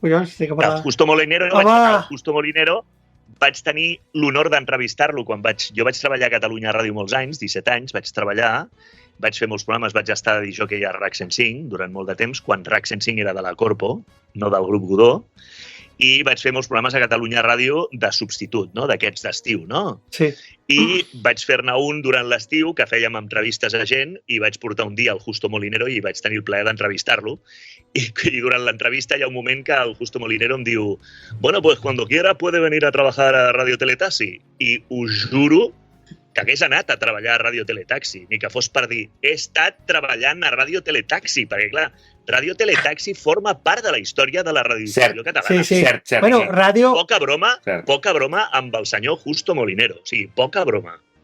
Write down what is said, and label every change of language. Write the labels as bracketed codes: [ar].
[ca] El Justo Molinero vaig tenir l'honor d'entrevistar-lo quan jo vaig treballar a Catalunya Ràdio molts anys, 17 anys, vaig fer molts programes, vaig estar de disjockey a RAC 105 durant molt de temps, quan RAC 105 era de la Corpo, no del grup Godó, i vaig fer molts programes a Catalunya Ràdio de substitut, no? D'aquests d'estiu, no? Sí. I vaig fer-ne un durant l'estiu, que fèiem entrevistes a gent, i vaig portar un dia al Justo Molinero i vaig tenir el plaer d'entrevistar-lo. I durant l'entrevista hi ha un moment que el Justo Molinero em diu, [es] bueno, pues cuando quiera puede venir a trabajar a Radio Teletaxi. [ca] I us juro que hagués anat a treballar a Ràdio Teletaxi, ni que fos per dir, he estat treballant a Ràdio Teletaxi, perquè, clar, Ràdio Teletaxi forma part de la història de la radiodifusió catalana. Sí. Cert. Bueno, ràdio... Poca broma amb el senyor Justo Molinero. O sigui, poca broma.